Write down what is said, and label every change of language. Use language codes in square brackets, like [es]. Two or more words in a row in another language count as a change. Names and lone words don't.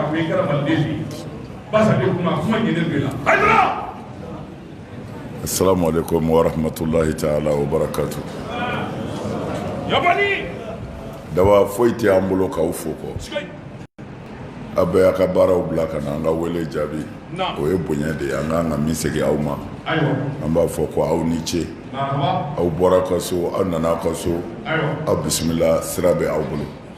[bm] me kɛra maliden de ye basa de kuma ɲinɛ bɛ la Haidara. [ar] السلام عليكم ورحمة الله تعالى وبركاته. [bm] Yabani. Dawa foyi tɛ an bolo k'aw fo kɔ. A bɛ a ka baaraw bila ka na an ka wele jaabi. O ye bonya de ye an kan ka min segin aw ma. An b'a fɔ ko aw ni ce. Aw bɔra ka so aw nana ka so. Aw bisimila sira bɛ aw bolo.